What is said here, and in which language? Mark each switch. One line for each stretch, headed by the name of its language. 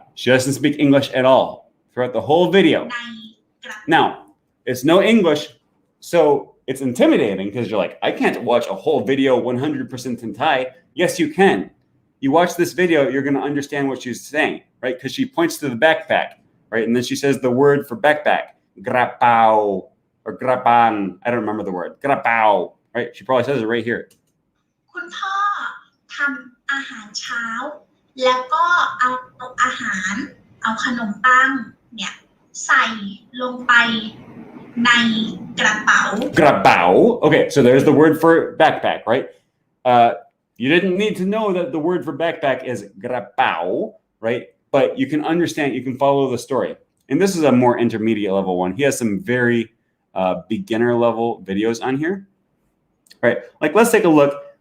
English: She doesn't speak English at all throughout the whole video. Now, it's no English, so it's intimidating because you're like, I can't watch a whole video 100% in Thai. Yes, you can. You watch this video, you're going to understand what she's saying, right? Because she points to the backpack, right? And then she says the word for backpack, grapao or grapan. I don't remember the word, grapao, right? She probably says it right here.
Thai: คุณพ่อทำอาหารเช้าแล้วก็เอาอาหารเอาขนมปังเนี่ยใส่ลงไปในกระเป๋า
English: Grapao. Okay, so there's the word for backpack, right? You didn't need to know that the word for backpack is grapao, right? But you can understand, you can follow the story. And this is a more intermediate level one. He has some very beginner level videos on here. Right? Like, let's take a look.